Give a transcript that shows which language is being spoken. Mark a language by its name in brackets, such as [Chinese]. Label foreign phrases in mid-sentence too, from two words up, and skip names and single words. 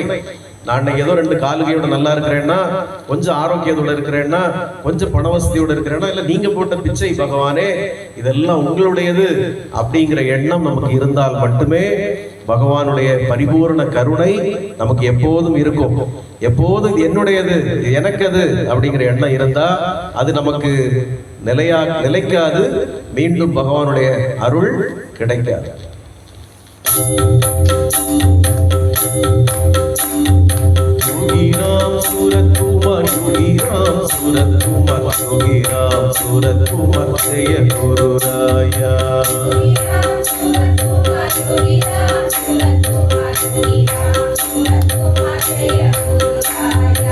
[Tamil] நான் ஏதோ 2 காலுகையோட நல்லா இருக்கிறேன்னா, கொஞ்சம் ஆரோக்கியத்தோட இருக்கிறேன்னா, கொஞ்சம் பண வசதியோட இருக்கிறேன்னா, இல்ல நீங்க போட்ட பிச்சை பகவானே இதெல்லாம் உங்களுடையது அப்படிங்கிற எண்ணம் நமக்கு இருந்தால் மட்டுமே பகவானுடைய பரிபூர்ண கருணை நமக்கு எப்போதும் இருக்கும். எப்போதும் இது என்னுடையது, இது எனக்கு அது அப்படிங்கிற எண்ணம் இருந்தா அது நமக்கு நிலைக்காது, மீண்டும் பகவானுடைய அருள் கிடைக்காது. [Hindi] योगी राम सूरत कुमार, योगी राम सूरत कुमार, योगी राम सूरत कुमार जय गुरु राया। योगी राम सूरत कुमार, योगी राम सूरत कुमार, योगी राम सूरत कुमार जय गुरु राया।